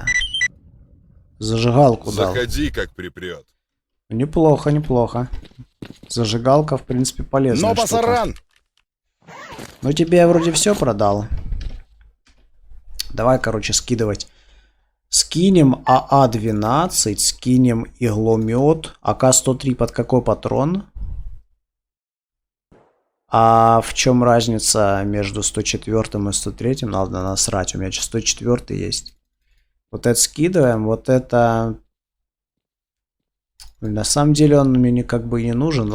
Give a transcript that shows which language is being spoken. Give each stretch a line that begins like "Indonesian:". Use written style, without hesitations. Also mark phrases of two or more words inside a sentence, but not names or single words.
Russian: Зажигалку дал. Заходи, как припрет. Неплохо, неплохо. Зажигалка, в принципе, полезная Но штука. пасаран! Ну, тебе я вроде все продал. Давай, короче, скидывать. Скинем АА-12, скинем игломет. АК-103 под какой патрон? А в чем разница между 104 и 103? Надо насрать, у меня сейчас 104 есть. Вот это скидываем, вот это... На самом деле он мне как бы и не нужен.